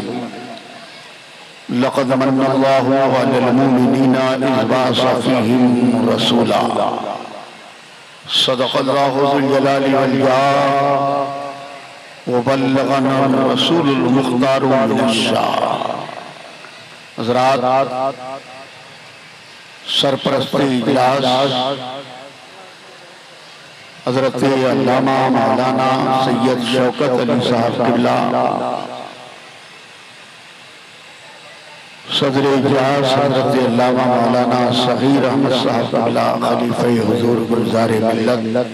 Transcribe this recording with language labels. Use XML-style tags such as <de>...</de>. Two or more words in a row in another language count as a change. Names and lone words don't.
<ar>لقد من الله على المؤمنين إذ بعث فيهم رسولا صدق الله ذو الجلال والإكرام وبلغنا رسول المختار من الشاه.</ar> <ur>حضرات، سرپرست اجلاس حضرت علامہ مولانا سید شوکت علی صاحب قبلہ، صدر اجلاس حضرت علامہ مولانا صغیر احمد صاحب قبلہ خلیفۂ حضور گلزار ملت,</ur>